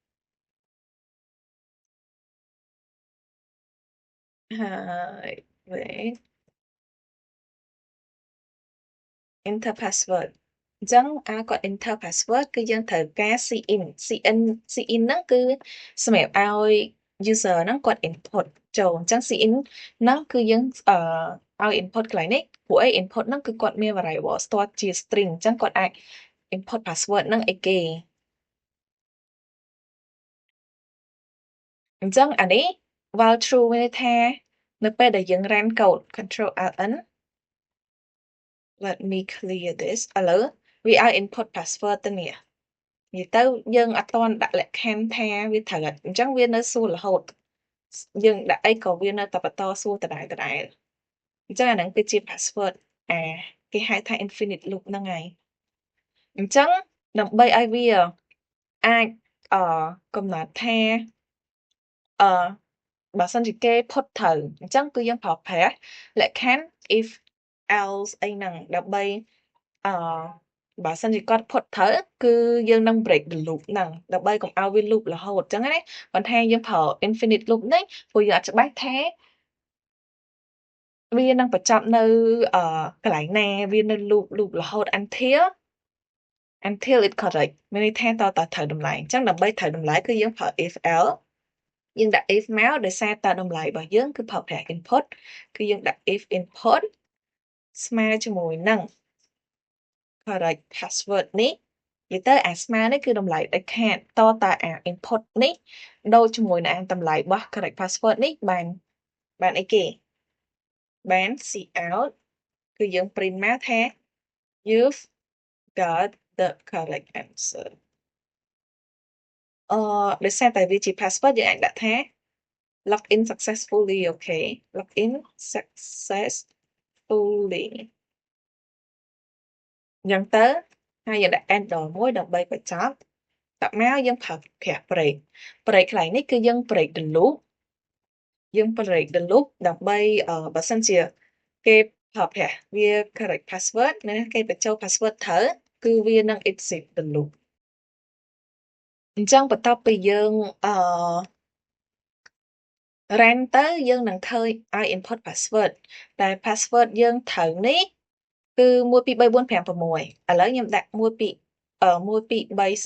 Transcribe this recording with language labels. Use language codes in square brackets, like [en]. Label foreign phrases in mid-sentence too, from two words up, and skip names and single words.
[km] ហើយ [en] wait enter password [km] អញ្ចឹងគាត់ [en] enter password [km] គឺយើងត្រូវការ signហ្នឹងគឺសម្រាប់ឲ្យ user ហ្នឹងគាត់ input ចូលអញ្ចឹង sign ហ្នឹងគឺយើងឲ្យ input កន្លែងនេះព្រោះអី input ហ្នឹងគឺគាត់មាន variable ស្ទាត់ជា string អញ្ចឹងគាត់អាច input password ហ្នឹងឲ្យគេ អញ្ចឹងអានេះ [en] while true [km] មានន័យថានៅពេលដែលយើង [en] run code control alt n let me clear this [km] ឥឡូវវាឲ្យ [en] input password [km] ទៅនេះនិយាយទៅ យើងអត់ទាន់ដាក់លក្ខខណ្ឌថាវាត្រូវអញ្ចឹងវានៅសួររហូតយើងដាក់អីក៏វានៅតែបន្តសួរដដែល អញ្ចឹងអាហ្នឹងគឺជា password គេហៅថា [en] infinite loop [km] ហ្នឹងហើយអញ្ចឹងដើម្បីឲ្យវាអាចអកំណត់ថាអបើសិនជាគេផុតត្រូវអញ្ចឹងគឺយើងប្រើប្រាស់លក្ខខណ្ឌ [en] if else [km] អីហ្នឹងដើម្បីអបើសិនជាគាត់ផុតត្រូវគឺយើងនឹង [en] break the loop [km] ហ្នឹងដើម្បីកុំឲ្យវា loop រហូតអញ្ចឹងណាប៉ុន្តែយើងប្រើ [en] infinite loop [km] នេះព្រោះយើងអត់ច្បាស់ថា វានឹងបញ្ចប់នៅកន្លែងណាវានៅ loop រហូត [en] until it correct [km] មានន័យថាតើត្រូវតម្លៃអញ្ចឹងដើម្បី ត្រូវតម្លៃគឺយើងប្រើ [en] if else [km] យើងដាក់ if មកដោយសារតើតម្លៃរបស់យើងគឺប្រើប្រាស់ input គឺយើងដាក់ [en] if input [km] ស្មើជាមួយនឹង [en] correct password [km] នេះនិយាយទៅអាស្មើនេះគឺតម្លៃដាច់ខាតតតែអា input នេះដូចជាមួយនឹងអាតម្លៃរបស់ [en] correct password [km] នេះបានអីគេបាន cout គឺយើង print មកថា [en] you've got the correct answer [km] ដោយសារតែវាជា password យើងអាចដាក់ថា [en] log in successfully [km] អូខេ [en] log in successfully [km] អញ្ចឹងទៅហើយយើងដាក់ enter មួយដើម្បីបញ្ចប់តមកយើងប្រើប្រាស់ [en] break break [km] កន្លែងនេះគឺយើង [en] break the loop [km] យើង [en] break the loop [km] ដើម្បីបើសិនជាគេប្រើប្រាស់វា [en] correct password [km] ណាគេបញ្ចូល password ត្រូវគឺវានឹង [en] exit the loop [km] អញ្ចឹងបន្ទាប់ពីយើង run ទៅយើងនឹងឃើញឲ្យ [en] input password [km] ដែល password យើងត្រូវនេះគឺ1 2 3 4 5 6ឥឡូវខ្ញុំដាក់1 2 1 2 3